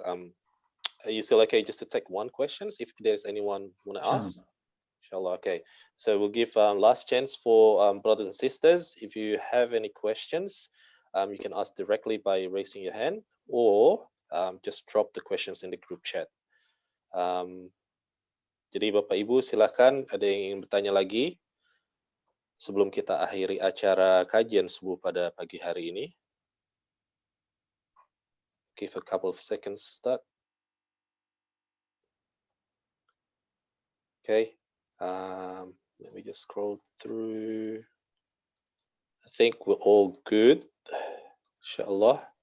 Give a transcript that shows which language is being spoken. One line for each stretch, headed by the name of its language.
English: Are you still okay just to take one question if there's anyone want to ask? Inshallah. Okay, so we'll give last chance for brothers and sisters. If you have any questions, you can ask directly by raising your hand, or just drop the questions in the group chat.
Indonesian: Jadi Bapak Ibu silakan, ada yang ingin bertanya lagi sebelum kita akhiri acara kajian subuh pada pagi hari ini.
English: Give a couple of seconds to start. Okay, let me just scroll through. I think we're all good, inshallah.